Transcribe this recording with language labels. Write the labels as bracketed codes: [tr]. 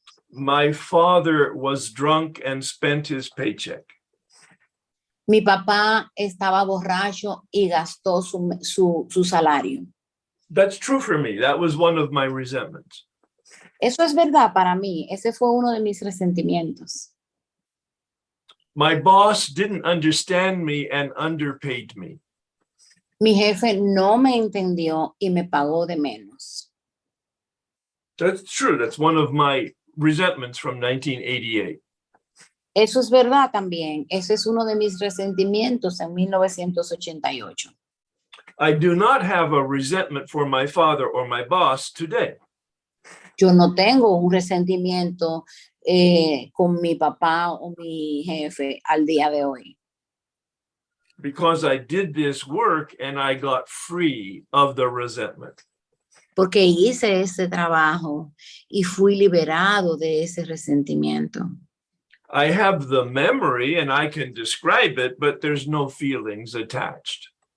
[en] My father was drunk and spent his paycheck. [es] Mi papá estaba borracho y gastó su salario. [en] That's true for me. That was one of my resentments. [es] Eso es verdad para mí. Ese fue uno de mis resentimientos. [en] My boss didn't understand me and underpaid me. [es] Mi jefe no me entendió y me pagó de menos. [en] That's true. That's one of my resentments from 1988. [es] Eso es verdad también. Ese es uno de mis resentimientos en 1988. [en] I do not have a resentment for my father or my boss today. [es] Yo no tengo un resentimiento con mi papá o mi jefe al día de hoy. [en] Because I did this work and I got free of the resentment. [es] Porque hice ese trabajo y fui liberado de ese resentimiento. [en] I have the memory and I can describe it, but there's no feelings attached.